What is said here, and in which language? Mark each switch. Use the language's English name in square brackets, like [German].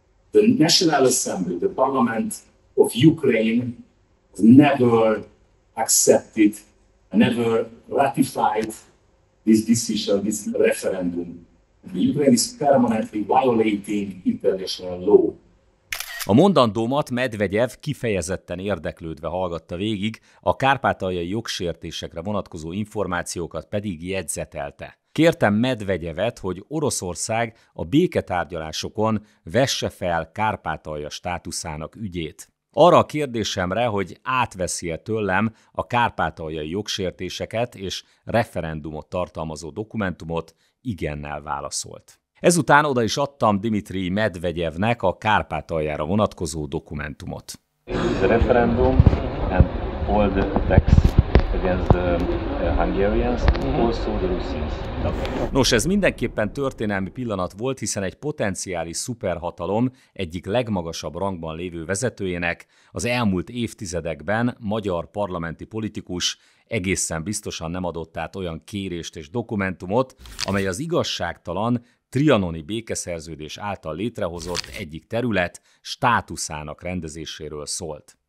[English] The National Assembly, the Parliament of Ukraine, never accepted, never ratified this decision, this referendum. Ukraine is permanently violating international law. [Hungarian] A mondandómat Medvegyev kifejezetten érdeklődve hallgatta végig, a kárpátaljai jogsértésekre vonatkozó információkat pedig jegyzetelte. Kértem Medvegyevet, hogy Oroszország a béketárgyalásokon vesse fel Kárpátalja státuszának ügyét. Arra a kérdésemre, hogy átveszi-e tőlem a kárpátaljai jogsértéseket és referendumot tartalmazó dokumentumot, igennel válaszolt. Ezután oda is adtam Dmitrij Medvegyevnek a Kárpátaljára vonatkozó dokumentumot. [English] The referendum and all the attacks against the Hungarians, also the Russians. [Hungarian] Nos, ez mindenképpen történelmi pillanat volt, hiszen egy potenciális szuperhatalom egyik legmagasabb rangban lévő vezetőjének az elmúlt évtizedekben magyar parlamenti politikus egészen biztosan nem adott át olyan kérést és dokumentumot, amely az igazságtalan trianoni békeszerződés által létrehozott egyik terület státuszának rendezéséről szólt.